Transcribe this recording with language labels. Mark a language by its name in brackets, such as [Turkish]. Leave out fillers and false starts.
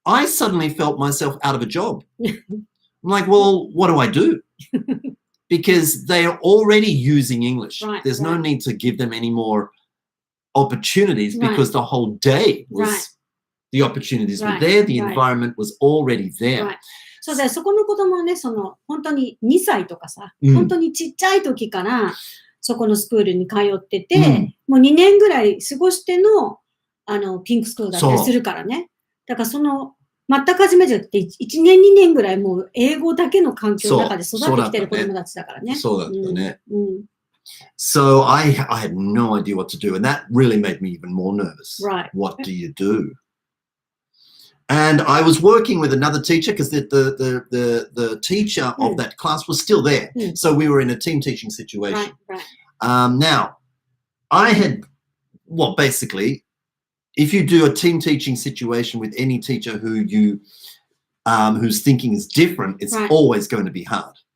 [English] I suddenly felt myself out of a job. I'm like, well, what do I do? Because they are already using English. There's no need to give them any more opportunities because the whole day was, the opportunities were there. The environment was already there. [Japanese] そうだよ、そこの子供はね、本当に2歳とかさ、本当にちっちゃい時から、そこのスクールに通ってて、もう2年ぐらい過ごしての、ピンクスクールだったりするからね。だから全く初めてって1年2年ぐらいもう英語だけの環境の中で育ってきてる子供たちだからね。そうだったね。 [English] So I had no idea what to do, and that really made me even more nervous. What do you do? And I was working with another teacher because the teacher of that class was still there. So we were in a team teaching situation. Now, I had, well, basically, if you do a team teaching situation with any teacher whose thinking is different, it's always going to be hard.